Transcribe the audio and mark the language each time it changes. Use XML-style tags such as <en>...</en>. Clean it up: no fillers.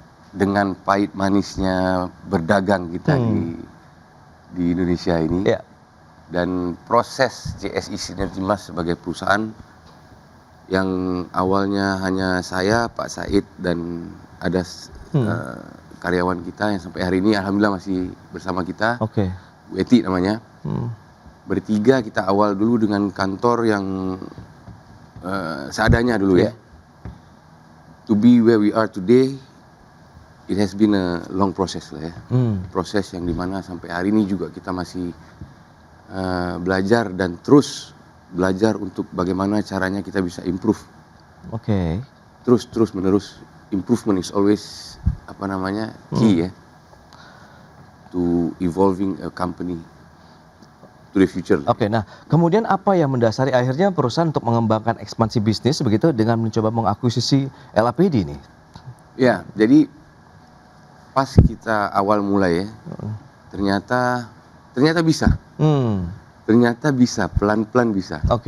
<id>dengan pahit manisnya berdagang kita di Indonesia ini, dan proses JSI Sinergi Mas sebagai perusahaan yang awalnya hanya saya, Pak Said, dan ada karyawan kita yang sampai hari ini alhamdulillah masih bersama kita, Bu Eti namanya. Bertiga kita awal dulu dengan kantor yang seadanya dulu ya.</id> <en>To be where we are today, it has been a long process lah ya.</en> <id>Proses yang dimana sampai hari ini juga kita masih belajar dan terus belajar untuk bagaimana caranya kita bisa improve. Terus menerus,</id> <en>improvement is always key ya, to evolving a company to the future.</en> <id>Nah kemudian apa yang mendasari akhirnya perusahaan untuk mengembangkan ekspansi bisnis begitu dengan mencoba mengakuisisi LAPD ini? Ya, jadi pas kita awal mulai ya, ternyata bisa. Ternyata bisa, pelan-pelan bisa.</id>